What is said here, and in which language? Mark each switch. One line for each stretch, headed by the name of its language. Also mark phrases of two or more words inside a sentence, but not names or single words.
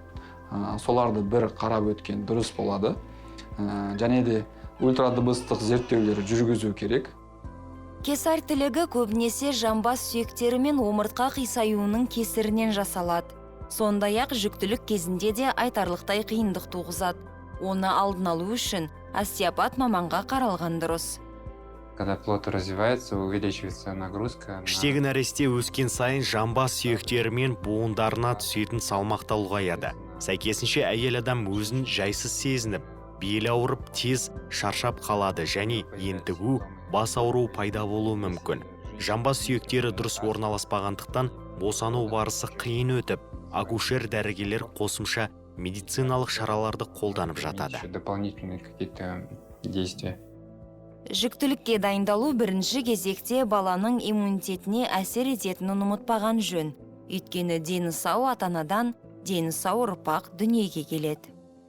Kazakh: Соларды бір қарап өткен дұрыс болады. Және де ультрадыбыстық зерттеулер жүргізу керек. Кесар тілігі көбінесе жамбас сүйектері мен омыртқа қисаюының кесірінен жасалады. Сондай-ақ жүктілік кезінде де айтарлықтай қиындық туғызады. Оны алдын алу үшін остеопат маманға қаралған дұрыс.
Russian: Когда плод развивается, увеличивается нагрузка.
Kazakh: Іштегі нәресте өскен сайын жамбас сүйектері мен буындарына түсетін салмақ та ұлғаяды. Сәйкесінше әйел адам өзін жайсыз сезініп, белі ауырып, тез шаршап қалады және ентігу, бас ауыру пайда болуы мүмкін. Жамбас сүйектері дұрыс орналаспағандықтан босану барысы қиын өтіп, акушер дәрігерлер қосымша медициналық шараларды қолданып жатады.
Russian: Дополнительные какие-то действия.
Kazakh: Жүктілікке дайындалу бірінші кезекте баланың иммунитетіне әсер ететінін ұмытпаған жөн. Өйткені дені сау ата-анадан дені сау ұрпақ дүниеге келеді.